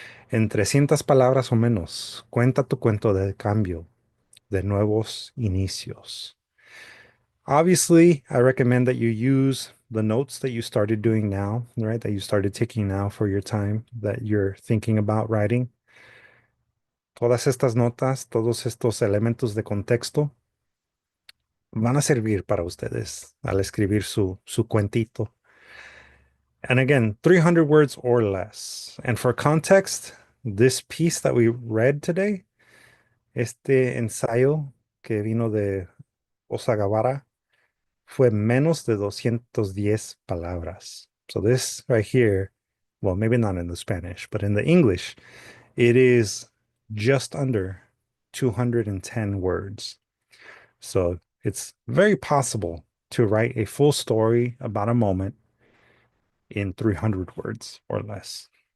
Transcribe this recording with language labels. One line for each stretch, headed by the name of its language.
Spanish: En 300 palabras o menos, cuenta tu cuento de cambio, de nuevos inicios.
English: Obviously, I recommend that you use the notes that you started doing now, right? That you started taking now for your time that you're thinking about writing.
Spanish: Todas estas notas, todos estos elementos de contexto van a servir para ustedes al escribir su cuentito.
English: And again, 300 words or less. And for context, this piece that we read today,
Spanish: este ensayo que vino de Osagawara, fue menos de 210 palabras.
English: So this right here, well, maybe not in the Spanish, but in the English, it is just under 210 words. So it's very possible to write a full story about a moment in 300 words or less.